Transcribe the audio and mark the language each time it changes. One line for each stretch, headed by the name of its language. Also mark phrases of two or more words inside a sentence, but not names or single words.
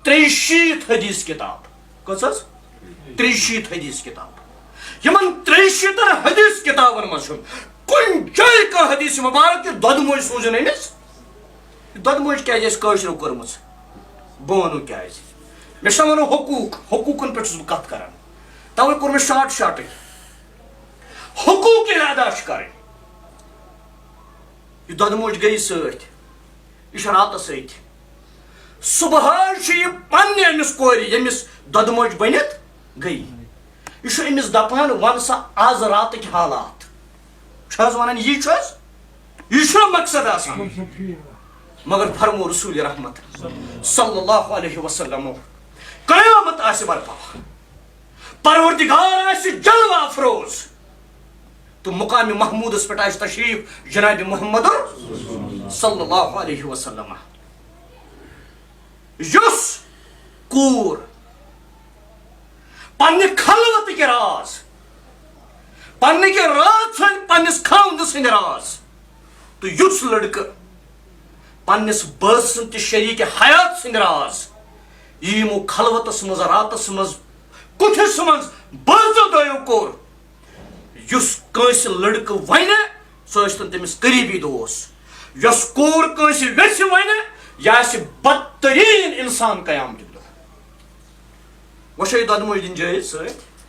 Kashmiri: 63 حدیث کتاب کس 63 حدیث کتاب یمن 63 حدیث کتابن مز کن جائے کا حدیث مبارک دود موج سوزن امس دود موج کیازِ کٲشرو کٔرمٕژ بہٕ وَنو کیازِ مےٚ چھُ وَنُن حقوٗقن پٮ۪ٹھ چھُس بہٕ کتھ کران توے کوٚر مےٚ شاٹٕے حقوٗق ییٚلہِ ادا چھِ کرٕنۍ یہ دود موج گٔیہِ سۭتۍ یہ چھِ راتس أتھۍ صبح چھُ یہِ پننہِ أمِس کورِ ییٚمِس دود موج بٔنِتھ گٔیہِ یہ چھُ أمِس دپان ون سا آز راتٕکۍ حالات چھُ حظ ونان یی چھُ حظ یہ چھُنہ مقصد آسان مگر فرمو رسول رحمت
Arabic: صلی اللہ علیہ وسلم
Kashmiri: قیامت آسہِ برپا پروردگار آسہِ جلوہ افروز تو مقام محمودس پٮ۪ٹھ آسہِ تشریف جناب محمد
Arabic: صلی اللہ علیہ وسلم
Kashmiri: یُس کوٗر پننہِ خلوتٕکۍ راز پننہِ کہِ رات ژھٕنۍ پننِس خاوندٕ سٕنٛدۍ راز تہٕ یُس لڑکہٕ پننِس بٲژ سٕنٛدۍ تہِ شریٖکہِ حیات سٕنٛدۍ راز یِمو خلوتس منٛز راتس منٛز کُٹھِس منٛز بٲژو دۄیو کوٚر یُس کٲنٛسہِ لڑکہٕ ونہِ سُہ ٲسۍتن تٔمِس قریٖبی دوس یۄس کوٗر کٲنٛسہِ ویٚژھِ ونہِ یہِ آسہِ بدتریٖن انسان قیامتُک دۄہ وۄنۍ چھا یہِ دۄدٕ موج دِنۍ جٲیز سۭتۍ